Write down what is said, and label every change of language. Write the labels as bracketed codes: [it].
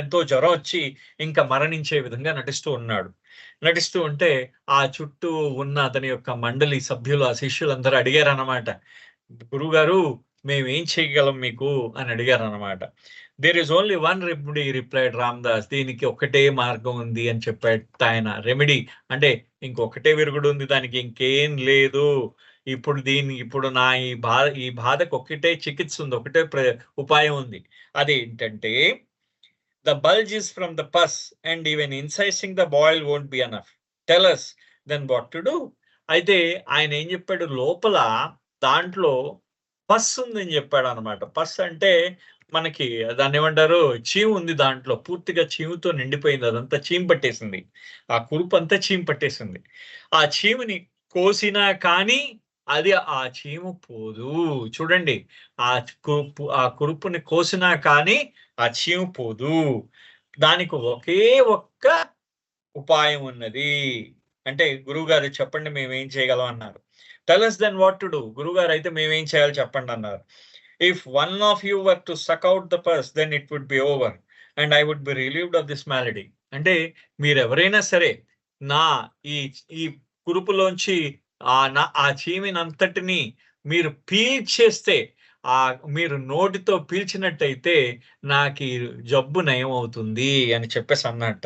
[te] ఎంతో జ్వరం వచ్చి ఇంకా మరణించే విధంగా నటిస్తూ ఉంటే ఆ చుట్టూ ఉన్న అతని యొక్క మండలి సభ్యులు, ఆ శిష్యులందరూ అడిగారు అన్నమాట, గురువుగారు మేమేం చేయగలం మీకు అని అడిగారు అన్నమాట. [en] There is only one remedy replied Ramdas. [te] దీనికి ఒకటే మార్గం ఉంది అని చెప్పాడు ఆయన. రెమెడీ అంటే ఇంకొకటే విరుగుడు ఉంది, దానికి ఇంకేం లేదు. ఇప్పుడు నా ఈ బాధకు ఒకటే చికిత్స ఉంది, ఒకటే ఉపాయం ఉంది. [en] అదేంటంటే, the bulge is from the pus and even incising the boil won't be enough. Tell us then what to do. [te] అయితే ఆయన ఏం చెప్పాడు, లోపల దాంట్లో పస్ ఉందని చెప్పాడు అనమాట. పస్ అంటే మనకి దాన్ని ఏమంటారు, చీము ఉంది దాంట్లో, పూర్తిగా చీముతో నిండిపోయింది, అదంతా చీము పట్టేసింది, ఆ కురుపు అంతా చీము పట్టేసింది. ఆ చీముని కోసినా కానీ అది ఆ చీము పోదు. చూడండి, ఆ కురుపుని కోసినా కానీ ఆ చీము పోదు. దానికి ఒకే ఒక్క ఉపాయం ఉన్నది. అంటే గురువుగారు చెప్పండి మేమేం చేయగలం అన్నారు. [en] Tell us then what to do. [te] గురువుగారు అయితే మేమేం చేయాలి చెప్పండి అన్నారు. [en] If one of you were to suck out the pus, then it would be over and I would be relieved of this malady. [te] అంటే మీరెవరైనా సరే నా ఈ కురుపులోంచి ఆ చీమినంతటిని మీరు పీల్చేస్తే, మీరు నోటితో పీల్చినట్టయితే నాకు ఈ జబ్బు నయం అవుతుంది అని చెప్పేసి అన్నట్ట.